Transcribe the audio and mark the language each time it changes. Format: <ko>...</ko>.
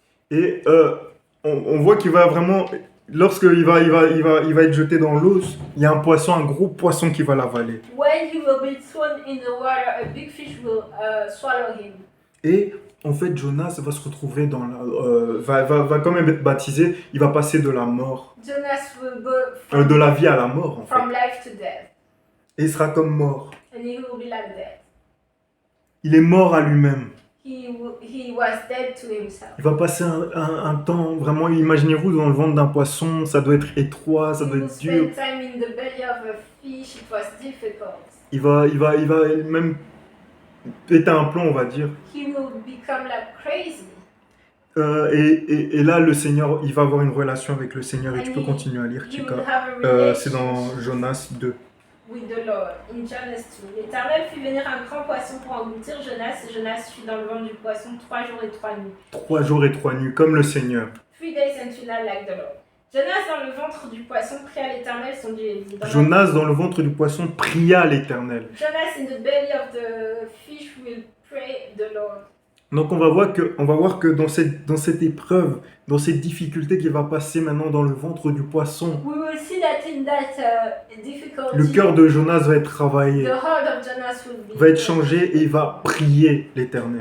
<fr>Et on voit qu'il va vraiment, lorsqu'il va être jeté dans l'eau, il y a un gros poisson qui va l'avaler.</fr> <en>When he will be thrown in the water, a big fish will swallow him.</en> <fr>Et en fait, Jonas va se retrouver dans va quand même être baptisé. Il va passer de la mort,</fr> <en>Jonas will go</en> <fr>de la vie à la mort, en fait.</fr> <en>from life to death.</en> <fr>Et il sera comme mort.</fr> <en>And he will be like that.</en> <fr>Il est mort à lui-même.</fr> <en>He was dead to himself.</en> <fr>Il va passer un temps, vraiment, imaginez-vous dans le ventre d'un poisson, ça doit être étroit, ça doit être dur.</fr> <en>Time in the belly of a fish, it was difficult.</en> <fr>Il va même péter un plomb, on va dire.</fr> <en>He will become like crazy.</en> <fr>Et là, le Seigneur, il va avoir une relation avec le Seigneur et tu peux continuer à lire, Chika. C'est dans Jonas 2.</fr> <en>With the Lord.</en> <fr>In Jonas 2, l'Éternel fit venir un grand poisson pour engloutir Jonas, et Jonas fut dans le ventre du poisson 3 jours et 3 nuits. 3 jours et 3 nuits, comme le Seigneur.</fr> <en>3 days and 2 nights like the Lord.</en> <fr>Jonas dans le ventre du poisson pria à l'Éternel son Dieu et dit. Jonas dans le ventre du poisson pria à l'Éternel.</fr> <en>Jonas in the belly of the fish will pray the Lord.</en> <fr>Donc on va voir que dans cette épreuve, dans cette difficulté qu'il va passer maintenant dans le ventre du poisson,</fr> <en>we will see that in that difficulty,</en> <fr>le cœur de Jonas va être travaillé,</fr> <en>the heart of Jonas will be</en> <fr>va être changé et il va prier l'Éternel.</fr>